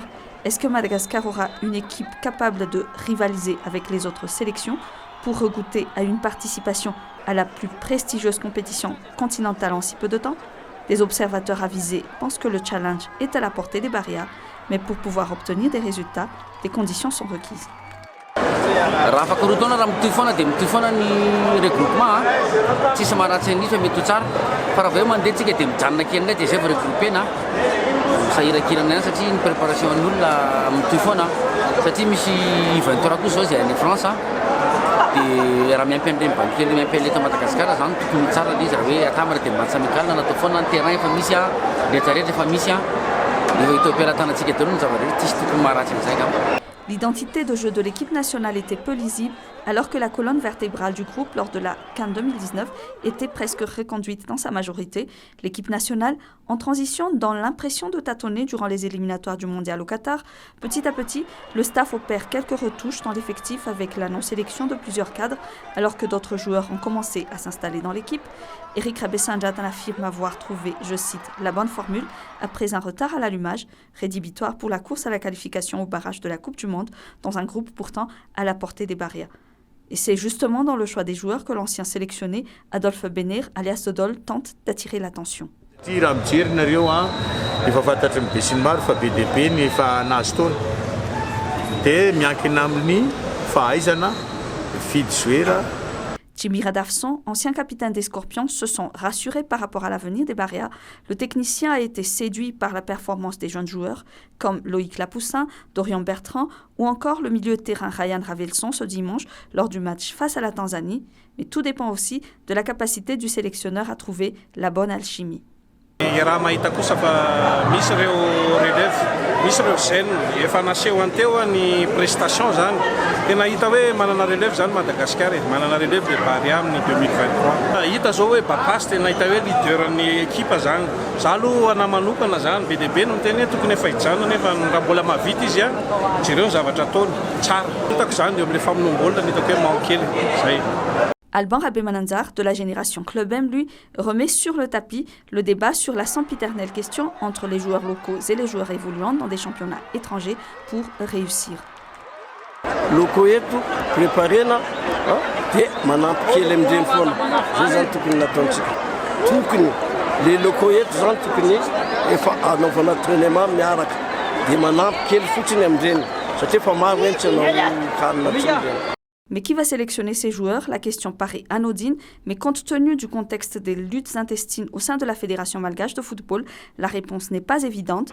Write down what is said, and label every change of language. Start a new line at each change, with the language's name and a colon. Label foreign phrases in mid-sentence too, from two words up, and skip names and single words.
French: Est-ce que Madagascar aura une équipe capable de rivaliser avec les autres sélections pour regoûter à une participation à la plus prestigieuse compétition continentale en si peu de temps? Des observateurs avisés pensent que le challenge est à la portée des Barrias, mais pour pouvoir obtenir des résultats, des conditions sont requises.
Malagasy: Raha afaka roa taona raha mitohy foana dia mitohy foana ny regroupement tsisy maharatsy an'iny fa mety ho tsara fa raha vao mandeha tsika dia mijanona kely indray dia zay vao regroupena misahirakirana ihany satria ny préparation an'olona mitohy foana satria misy 20 heures koa zao zay any France dia raha miampy an'ireny bankely miampy an'ilay eto Madagasikara zany tokony tsara ilay izy raha hoe atamana dia
French: match amical
Malagasy: natao foana ny terrain efa misy rehetrarehetra efa misy dia itao am-piaratanantsika daholo ny zava-rehetra tsisy tokony maharatsy an'izay angamba.
French: L'identité de jeu de l'équipe nationale était peu lisible, alors que la colonne vertébrale du groupe lors de la CAN 2019 était presque reconduite dans sa majorité. L'équipe nationale, en transition dans l'impression de tâtonner durant les éliminatoires du mondial au Qatar, petit à petit, le staff opère quelques retouches dans l'effectif avec la non-sélection de plusieurs cadres, alors que d'autres joueurs ont commencé à s'installer dans l'équipe. Eric Rabessanjatan affirme avoir trouvé, je cite, la bonne formule après un retard à l'allumage, rédhibitoire pour la course à la qualification au barrage de la Coupe du Monde, dans un groupe pourtant à la portée des Barrias. Et c'est justement dans le choix des joueurs que l'ancien sélectionné, Adolphe Benner, alias Dodol, tente d'attirer l'attention.
Malagasy: Raha mijery nareo efa fantatry ny be sy ny maro fa be dia be ny efa nahazo taona dia miankina amin'ny fahaizana fidy joueur.
French: Jimmy Radafson, ancien capitaine des Scorpions, se sent rassuré par rapport à l'avenir des Barrias. Le technicien a été séduit par la performance des jeunes joueurs, comme Loïc Lapoussin, Dorian Bertrand ou encore le milieu de terrain Ryan Ravelson ce dimanche lors du match face à la Tanzanie. Mais tout dépend aussi de la capacité du sélectionneur à trouver la bonne alchimie.
Malagasy: Raha mahita kosa fa misy ireo relève, misy ireo jeune efa naseho anteo ny prestation zany. Tena hita hoe manana relève zany Madagascar, manana relève le Barrias amin'ny 2023. Hita zao hoe Bapas tena hita hoe leaderan'ny ekipa zany. Za aloha ana manokana zany be dia be no miteny hoe tokony efa hijanona nefa raha mbola mahavita izy jereo ny zavatra ataony tsara. Hitako zany eo amin'ilay famonoam-baolina ny hitako hoe manqué zay.
French: Alban Rabemananzar, de la génération Club M, lui, remet sur le tapis le débat sur la sempiternelle question entre les joueurs locaux et les joueurs évoluant dans des championnats étrangers pour réussir.
Malagasy: Locaux eto préparena dia manampy kely amin'ireny foana zay zany tokony nataontsika tokony
French: les locaux
Malagasy: eto zany tokony efa anaovana entraînement miaraka dia manampy kely fotsiny amin'ireny satria efa maro hoe tsy anao kanina tsireny.
French: Mais qui va sélectionner ces joueurs? La question paraît anodine, mais compte tenu du contexte des luttes intestines au sein de la Fédération malgache de football, la réponse n'est pas évidente.